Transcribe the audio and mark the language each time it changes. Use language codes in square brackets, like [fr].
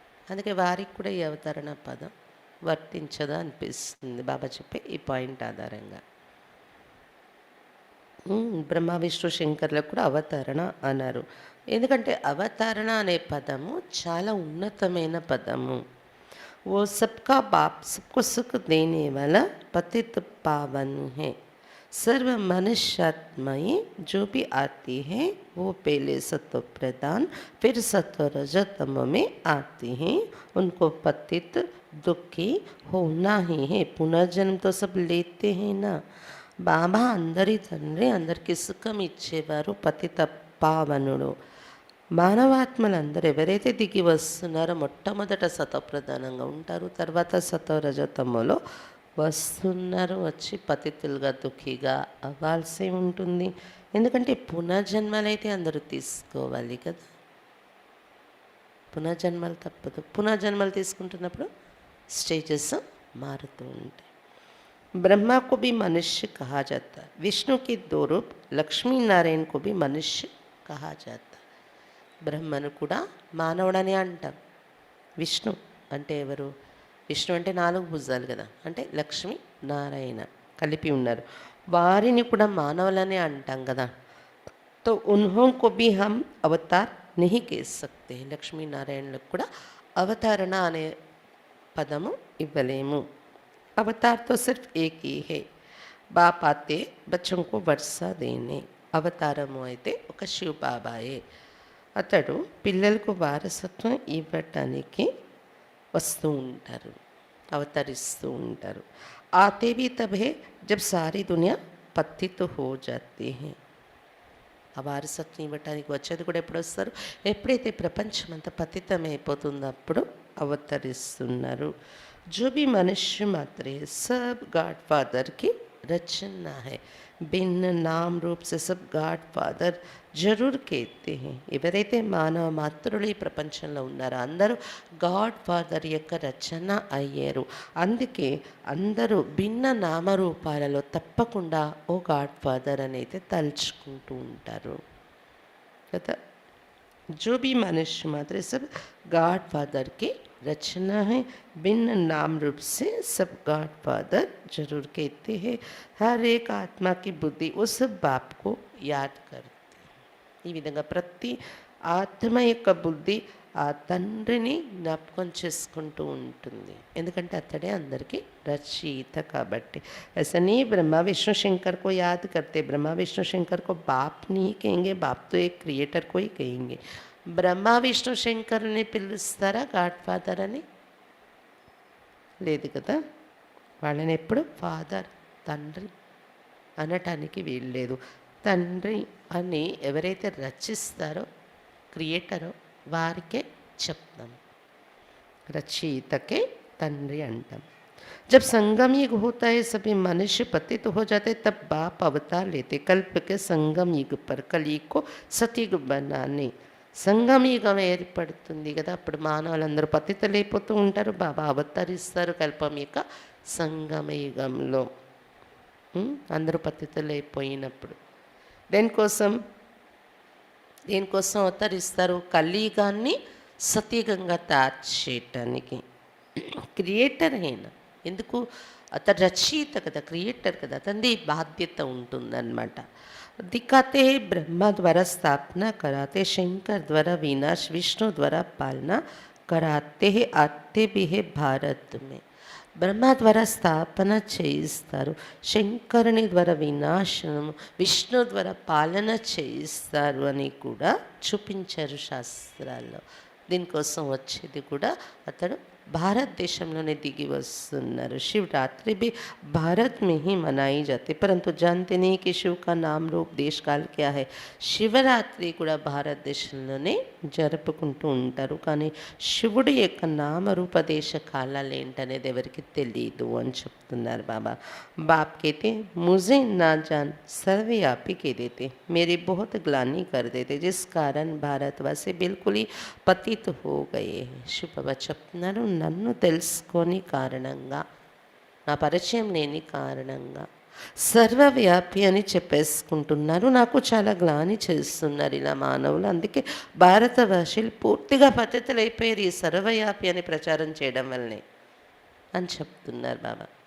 [te] అందుకే వారికి కూడా ఈ అవతరణ పదం వర్తించదా అనిపిస్తుంది బాబా చెప్పే ఈ పాయింట్ ఆధారంగా. బ్రహ్మ విష్ణు శంకర్లకు కూడా అవతరణ అన్నారు. ఎందుకంటే అవతరణ అనే పదము చాలా ఉన్నతమైన పదము. [hi] वो सबका बाप सबको सुख देने वाला पतित पावन है. सर्व मनुष्यात्माएं जो भी आती हैं वो पहले सत्व प्रधान फिर सत्व रजतम में आती हैं. उनको पतित दुखी होना ही है. पुनर्जन्म तो सब लेते हैं ना. [te] బాబా అందరి తండ్రి, అందరికీ సుఖం ఇచ్చేవారు, పతిత పావనుడు. మానవాత్మలందరూ ఎవరైతే దిగి వస్తున్నారో మొట్టమొదట సతప్రధానంగా ఉంటారు, తర్వాత సతరజతములో వస్తున్నారు. వచ్చి పతితులుగా దుఃఖిగా అవ్వాల్సి ఉంటుంది. ఎందుకంటే పునర్జన్మలైతే అందరూ తీసుకోవాలి కదా. పునర్జన్మలు తప్పదు. పునర్జన్మలు తీసుకుంటున్నప్పుడు స్టేజెస్ మారుతూ ఉంటాయి. [hi] ब्रह्मा को भी मनुष्य कहा जाता है. विष्णु के दो रूप लक्ष्मी नारायण को भी मनुष्य कहा जाता है. [te] బ్రహ్మను కూడా మానవుడని అంటాం. విష్ణు అంటే ఎవరు? విష్ణు అంటే 4 భుజాలు కదా, అంటే లక్ష్మి నారాయణ కలిపి ఉన్నారు. వారిని కూడా మానవులనే అంటాం కదా. [hi] तो उन्हों को भी हम अवतार नहीं कह सकते. [te] లక్ష్మీ నారాయణలకు కూడా అవతారణ అనే పదము ఇవ్వలేము. [hi] अवतार तो सिर्फ एक ही है. बाप आते बच्चों को वर्षा देने. [te] అవతారము అయితే ఒక శివ బాబాయే. అతడు పిల్లలకు వారసత్వం ఇవ్వటానికి వస్తూ ఉంటారు, అవతరిస్తూ ఉంటారు. [hi] आते भी तब है जब सारी दुनिया पतित हो जाती है. [te] ఆ వారసత్వం ఇవ్వటానికి వచ్చేది కూడా ఎప్పుడు వస్తారు? ఎప్పుడైతే ప్రపంచం అంతా పతితమైపోతుందో అప్పుడు అవతరిస్తున్నారు. [hi] जो भी मनुष्य मात्र है सब गॉड फादर की रचना है. भिन्न नाम रूप से सब गॉड फादर జరూర్ కేతే హే. [te] ఎవరైతే మానవ మాతృలు ఈ ప్రపంచంలో ఉన్నారో అందరూ గాడ్ ఫాదర్ యొక్క రచన అయ్యారు. అందుకే అందరూ భిన్న నామరూపాలలో తప్పకుండా ఓ గాడ్ ఫాదర్ అనేది తలుచుకుంటూ ఉంటారు కదా. [hi] जो भी मनुष्य मात्र सब गॉड फादर की रचना है. भिन्न नाम रूप से सब गॉड फादर जरूर कहते हैं. हर एक आत्मा की बुद्धि उस बाप को याद करती. [te] ఈ విధంగా ప్రతి ఆత్మ యొక్క బుద్ధి ఆ తండ్రిని జ్ఞాపకం చేసుకుంటూ ఉంటుంది. ఎందుకంటే అతడే అందరికీ రచయిత కాబట్టి. [hi] ऐसा नहीं ब्रह्मा विष्णु शंकर को याद करते. ब्रह्मा विष्णु शंकर को बाप नहीं कहेंगे, बाप तो एक क्रिएटर को ही कहेंगे. [te] బ్రహ్మ విష్ణు శంకరుని పిలుస్తారా గాడ్ ఫాదర్ అని? లేదు కదా. వాళ్ళని ఎప్పుడు ఫాదర్ తండ్రి అనటానికి వీల్లేదు. తండ్రి అని ఎవరైతే రచిస్తారో క్రియేటరో వారికే చెప్తాం, రచయితకే తండ్రి అంటాం. [hi] जब संगम युग होता है सभी मनुष्य पतित हो जाते, तब बाप अवतार लेते कल्प के संगम युग पर कलयुग को सतयुग बनाने. [te] సంగమ యుగం ఏర్పడుతుంది కదా, అప్పుడు మానవులందరూ పతితులైపోతూ ఉంటారు. బాబా అవతరిస్తారు కల్పం యొక్క సంగమ యుగంలో. అందరూ పతితులైపోయినప్పుడు దేనికోసం అవతరిస్తారు? కలియుగాన్ని సతయుగంగా తయారు క్రియేటర్ అయినా ఎందుకు? అతను రచయిత కదా, క్రియేటర్ కదా, అతనిది బాధ్యత ఉంటుందన్నమాట. [hi] दिखाते हैं ब्रह्मा द्वारा स्थापना कराते, शंकर द्वारा विनाश, विष्णु द्वारा पालना कराते हैं. आते भी है भारत में. [te] బ్రహ్మ ద్వారా స్థాపన చేయిస్తారు, శంకరుని ద్వారా వినాశనం, విష్ణు ద్వారా పాలన చేయిస్తారు అని కూడా చూపించారు శాస్త్రాల్లో. దీనికోసం వచ్చేది కూడా అతడు భారతదేశంలోనే దిగి వస్తున్నారు. [hi] शिवरात्रि भी भारत में ही मनाई जाती, परंतु जानते नहीं कि शिव का नाम रूप देश काल क्या है. [te] శివరాత్రి కూడా భారతదేశంలోనే జరుపుకుంటూ ఉంటారు, కానీ శివుడి యొక్క నామరూప దేశ కాలాలు ఏంటనేది ఎవరికి తెలియదు అని చెప్తున్నారు బాబా. [hi] बाप कहते मुझे ना जान सर्वव्यापी कह देते, मेरी बहुत ग्लानि कर देते, जिस कारण भारतवासी बिल्कुल ही पतित हो गए हैं. [te] शिव बाबा చెప్తున్నారు, నన్ను తెలుసుకోని కారణంగా, నా పరిచయం లేని కారణంగా సర్వవ్యాపి అని చెప్పేసుకుంటున్నారు. నాకు చాలా గ్లాని చేస్తున్నారు ఇలా మానవులు. అందుకే భారతవాసులు పూర్తిగా పతితులైపోయారు ఈ సర్వవ్యాపి అని ప్రచారం చేయడం వల్లనే అని చెప్తున్నారు బాబా.